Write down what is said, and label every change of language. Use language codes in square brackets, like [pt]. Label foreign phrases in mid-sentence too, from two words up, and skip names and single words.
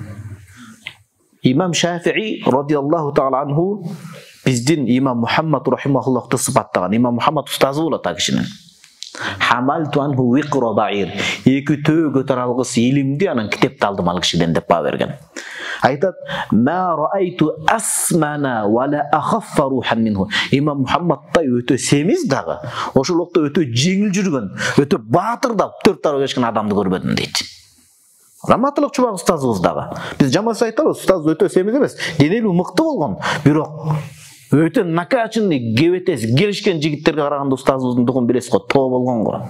[ky] Имам Шафии [ar] رضي الله تعالى عنه [ky] биздин имам Мухаммад рахимахуллахты сыпаттаган. Имам Мухаммад устазы болот а кишинин. [ar] حملت عنه وقر بعير. [ky] Эки төө көтөр алгыс илимди анан китепти алдым ал кишиден деп баа берген. Айтат: [ar] "ما رأيت أسمن ولا أخف روحا منه." [ky] Имам Мухаммадтай өтө семиз дагы, ошол убакта өтө жеңил жүргөн, өтө баатырдап төрт тарап кечкен адамды көрбөдүм дейт. Раматылык Чубак устазыбыз дагы. Биз жаман айтабыз, устаз өтө семиз эмес, денелүү мыкты болгон, бирок өтө накачанный, кебетес, келишкен жигиттерге караганда устазыбыздын духун билесиз го, тоо болгон го.